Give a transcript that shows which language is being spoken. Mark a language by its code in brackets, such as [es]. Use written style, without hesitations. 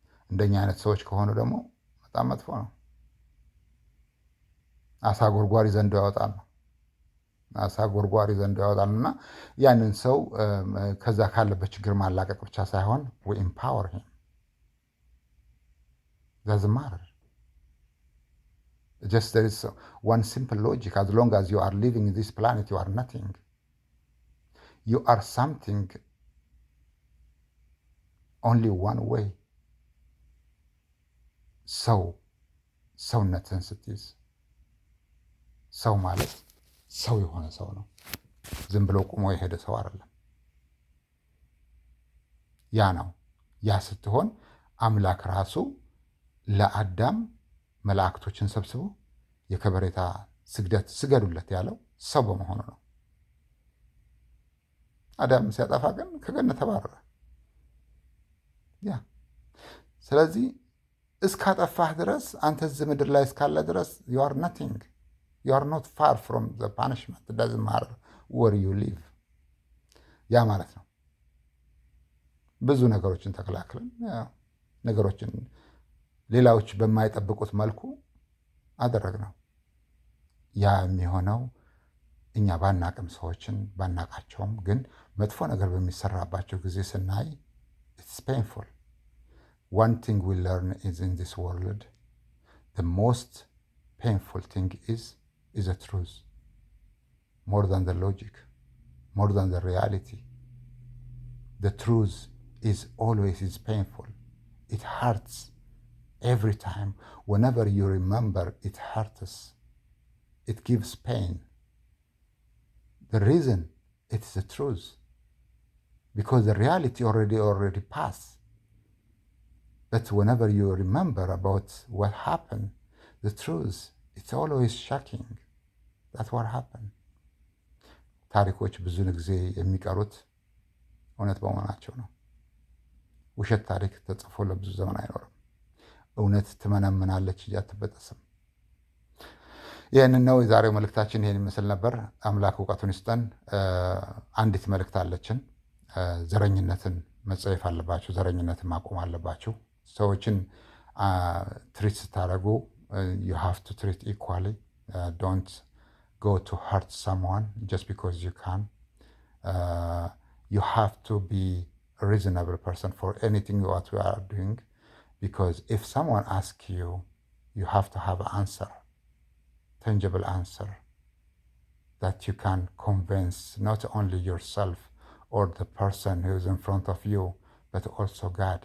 [am] እንደኛ አይነት ሰዎች ከሆኑ ደግሞ በጣም መጥፎ ነው። አሳ ጎርጓሪ ዘንዶ ያወጣል ነው። አሳ ጎርጓሪ ዘንዶ ያወጣልና ያንን ሰው ከዛ ካለበት ችግር ማላቀቅ ብቻ ሳይሆን [en] we empower him. Doesn't matter. Just there is one simple logic. As long as you are living in this planet, you are nothing. You are something only one way. [am] ሰውነትን ስትይዝ ሰው ማለት ሰው የሆነ ሰው ነው። ዝም ብሎ ቁሞ የሄደ ሰው አይደለም። ያ ነው። ያ ስትሆን አምላክ ራሱ ለአዳም መላእክቶችን ሰብስቦ የከበሬታ ስግደት ስገዱለት ያለው ሰው በመሆኑ ነው። አዳም ሲያጠፋ ግን ከገነት ተባረረ። ያ ስለዚህ እስካጠፋህ ድረስ አንተ እዚህ ምድር ላይ እስካለ ድረስ [en] you are nothing. You are not far from the punishment. It doesn't matter where you live. [am] ያ ማለት ነው። ብዙ ነገሮችን ተከላክለን ነገሮችን ሌላዎች በማይጠብቁት መልኩ አደረግነው። ያ የሚሆነው እኛ ባናቅም ሰዎችን ባናቃቸውም ግን መጥፎ ነገር በሚሰራባቸው ጊዜ ስናይ [en] it's painful. One thing we learn is in this world, the most painful thing is the truth, more than the logic, more than the reality. The truth is always painful. It hurts every time. Whenever you remember, it hurts. It gives pain. The reason it's the truth. Because the reality already passed. But whenever you remember about what happened, the truth, it's always shocking. That's what happened. [am] ታሪኮች ብዙ ጊዜ የሚቀሩት እውነት በመሆናቸው ነው። ውሸት ታሪክ ተጽፎ ለብዙ ዘመን አይኖርም። እውነት ትመነምናለች እንጂ አትበጠስም። ይህንን ነው የዛሬው መልእክታችን። ይህን ይመስል ነበር። አምላክ እውቀቱን ይስጠን። አንዲት መልእክት አለችን። ዘረኝነትን መጸየፍ አለባችሁ። ዘረኝነትን ማቆም አለባችሁ። ሰዎችን ትሪት ስታደርጉ [en] you have to treat equally. Don't go to hurt someone just because you can. You have to be a reasonable person for anything what you are doing, because if someone asks you, you have to have an answer, tangible answer that you can convince not only yourself or the person who is in front of you, but also God.